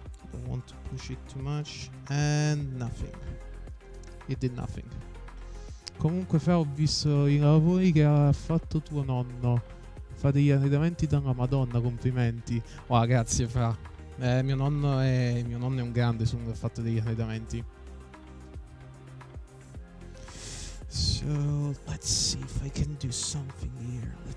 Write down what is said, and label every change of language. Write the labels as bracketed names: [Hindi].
[English] Don't want to push it too much. And nothing. It did nothing. [Italian] Comunque Fra, ho visto i lavori che ha fatto tuo nonno. Fa degli arredamenti dalla Madonna, complimenti. Wow, grazie Fra. Mio nonno è un grande, ha fatto degli arredamenti. [English] So let's see if I can do something here.